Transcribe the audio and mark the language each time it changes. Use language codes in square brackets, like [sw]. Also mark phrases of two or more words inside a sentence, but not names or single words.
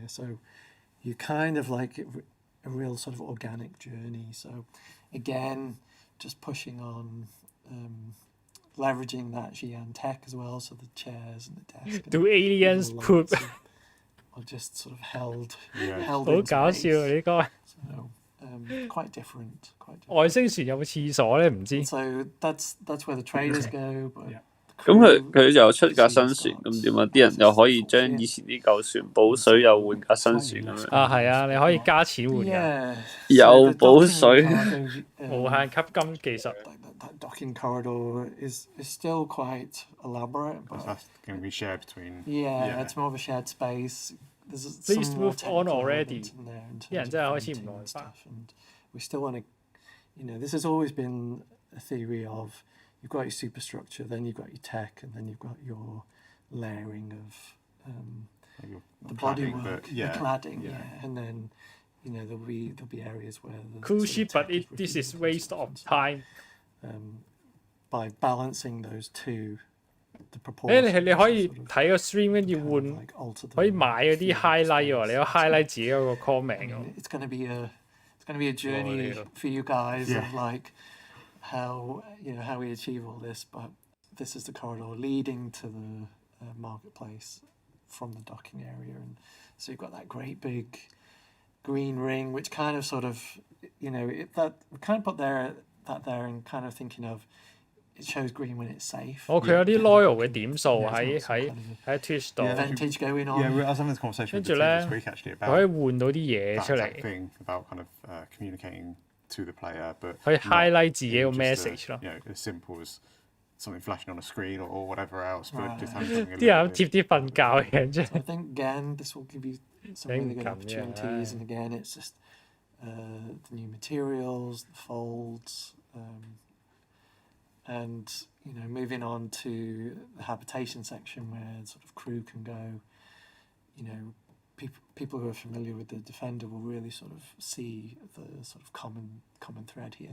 [en] So you kind of like a real sort of organic journey. So again, just pushing on leveraging that Xi'an tech as well, so the chairs and the desk. Do aliens poop? Or just sort of held [yue] 好搞笑呢個。 [en] So quite different. [yue] 外星船有冇廁所咧？唔知。 [en] So that's where the traders go. But [yue] 咁佢又出架新船，咁點啊？啲人又可以將以前啲舊船補水，又換架新船咁樣。啊，係啊，你可以加錢換㗎。又補水，無限吸金技術。 [en] That docking corridor is still quite elaborate. But that's going to be shared between. Yeah, it's more of a shared space. There's Please some more move on already. We still want to, this has always been a theory of you've got your superstructure, then you've got your tech, and then you've got your layering of the bodywork, the cladding, and then there'll be areas where cool shit, but this is waste of time. By balancing those two. [yue] 你可以睇個 stream 跟住換，可以買嗰啲 highlight 喎，你可以 highlight 自己嗰個 comment 喎。 [en] It's going to be a journey for you guys of like how we achieve all this, but this is the corridor leading to the marketplace from the docking area, and so you've got that great big green ring, which kind of sort of that we kind of put that there and kind of thinking of. It shows green when it's safe. [yue] 佢有啲 loyal 嘅點數喺 Twitch 度。 [en] Vintage going on. Yeah, I was having this conversation with the team this week actually about [yue] 可以換到啲嘢出嚟。 [en] thing about kind of communicating to the player, but [yue] 可以 highlight 自己個 message 咯。 [en] As simple as something flashing on a screen or whatever else, but just having something. [yue] 啲人貼啲瞓覺嘅啫。 [en] I think again this will give you some really good opportunities, and again it's just the new materials, the folds. And moving on to the habitation section where sort of crew can go, people who are familiar with the Defender will really sort of see the sort of common thread here.